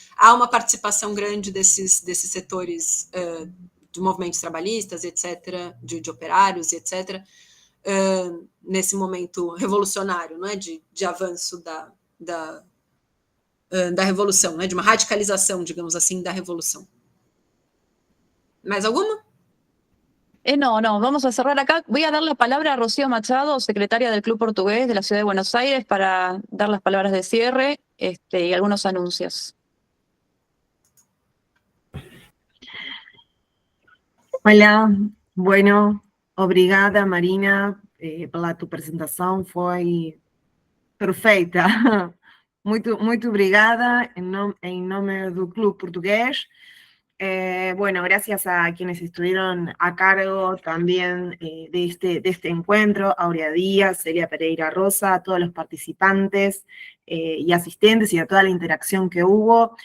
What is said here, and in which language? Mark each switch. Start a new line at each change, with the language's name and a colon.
Portuguese: Há uma participação grande desses setores de movimentos trabalhistas, etc., de operários, etc., nesse momento revolucionário, não é? De avanço da revolução, né? De uma radicalização, digamos assim, da revolução. ¿Mais alguma?
Spanish: No, vamos a cerrar acá. Voy a dar la palabra a Rocío Machado, secretaria del Club Portugués de la Ciudad de Buenos Aires, para dar las palabras de cierre y algunos anuncios.
Portuguese: Olá, bueno, obrigada Marina pela tua apresentação, foi perfeita. Muito obrigada
Spanish: en nombre del Club Portugués. Bueno, gracias a quienes estuvieron a cargo también de este encuentro, Aurea Díaz, Celia Pereira Rosa, a todos los participantes y asistentes y a toda la interacción que hubo.